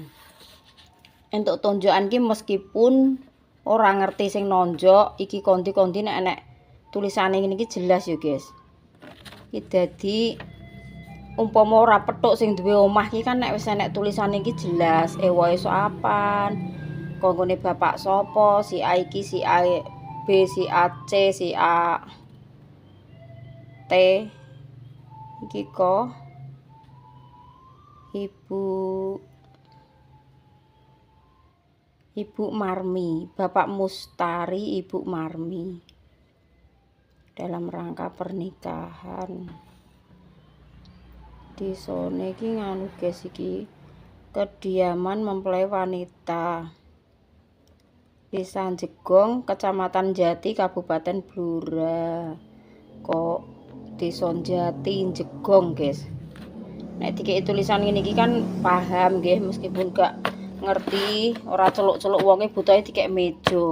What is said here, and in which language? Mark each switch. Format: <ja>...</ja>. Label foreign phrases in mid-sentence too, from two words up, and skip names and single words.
<jv>Entuk tonjokan iki meskipun ora ngerti sing nonjok iki konti-konti nek enek tulisane ngene iki jelas ya guys. Iki dadi umpama ora petuk sing duwe omah iki kan nek wis enek tulisane iki jelas ewohe soapan, konggone bapak sapa, si A iki, si A B, si A C, si A T iki kok Ibu Marmi, Bapak Mustari, Ibu Marmi</jv> <id>dalam rangka pernikahan.</id> <jv>Di sone iki nganu guys, iki</jv> <id>kediaman mempelai wanita</id> <jv>Desa Jegong, Kecamatan Jati, Kabupaten Blora. Kok Desa Jati Jegong guys. Nek dikeki tulisan ngene iki kan paham nggih, meskipun gak ngerti, ora celuk-celuk wonge butuhe dikek meja.</jv>